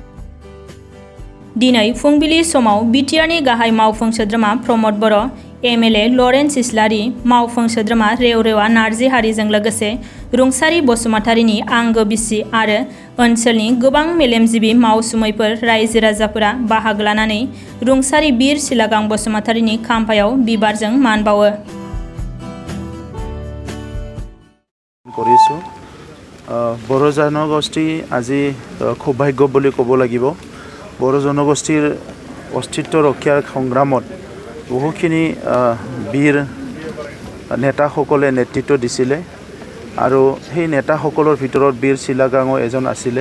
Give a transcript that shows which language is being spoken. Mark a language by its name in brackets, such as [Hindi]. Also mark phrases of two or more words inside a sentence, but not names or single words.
[Bodo] दिनै फुंबिलि समाव बिटिआरनि गाहाय मावफुं सोद्रोमा प्रमद बर', MLA लरेन्स इस्लारि, मावफुं सोद्रोमा रेवरेवा नार्जिहारिजों लोगोसे रुंसारि बसुमतारीनि आंगो बिसि आरो ओनसोलनि गोबां मेलेमजिबि मावसुमैफोर रायजो राजाफोरा बाहागो लानानै रुंसारि बीर सिलागां बसुमतारीनि खाम्फायाव बिबारजों मान बावो। [Assamese] बर' জনগোষ্ঠী আজি খুব ভাগ্য বুলি ক'ব লাগিব। বৰ জনগোষ্ঠীৰ অস্তিত্ব ৰক্ষাৰ সংগ্ৰামত বহুখিনি বীৰ নেতাসকলে নেতৃত্ব দিছিলে আৰু সেই নেতাসকলৰ ভিতৰত বীৰ চিলাগাঙো এজন আছিলে।